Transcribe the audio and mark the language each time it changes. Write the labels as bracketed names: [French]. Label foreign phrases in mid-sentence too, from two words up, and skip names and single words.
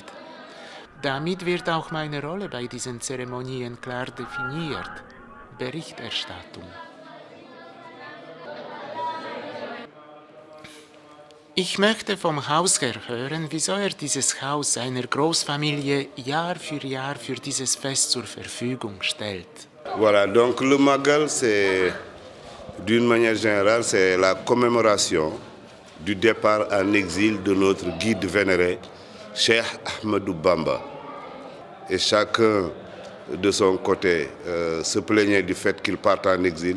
[German] Damit wird auch meine Rolle bei diesen Zeremonien klar definiert. Berichterstattung. Ich möchte vom Hausherr hören, wieso er dieses Haus seiner Großfamilie Jahr für Jahr für dieses Fest zur Verfügung stellt. [French] Voilà, donc le Magal, c'est, d'une manière générale, c'est la commémoration du départ en exil de notre guide vénéré, Cheikh Ahmadou Bamba. Et chacun de son côté se plaignait du fait qu'il parte en exil.